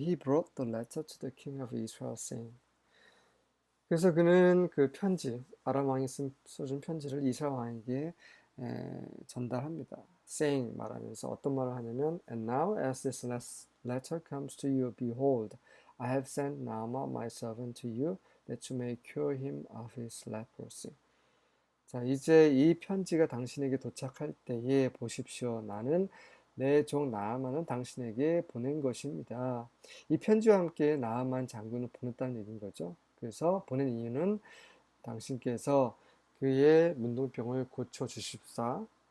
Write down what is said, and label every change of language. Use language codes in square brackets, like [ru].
[en] He brought the letter to the king of Israel saying. [ko] 그래서 그는 그 편지, 아람 왕이 써준 편지를 이스라엘 왕에게 전달합니다. [en] saying, [ko] 말하면서 어떤 말을 하냐면, [en] And now as this letter comes to you, behold, I have sent Naaman my servant to you, that you may cure him of his leprosy. [ko] 자, 이제 이 편지가 당신에게 도착할 때에 보십시오. 나는 내 종 나아만은 당신에게 보낸 것입니다. 이 편지와 함께 나아만 장군을 보냈다는 얘기인 거죠. 그래서 보낸 이유는 당신께서 그의 문둥병을 고쳐 주십사.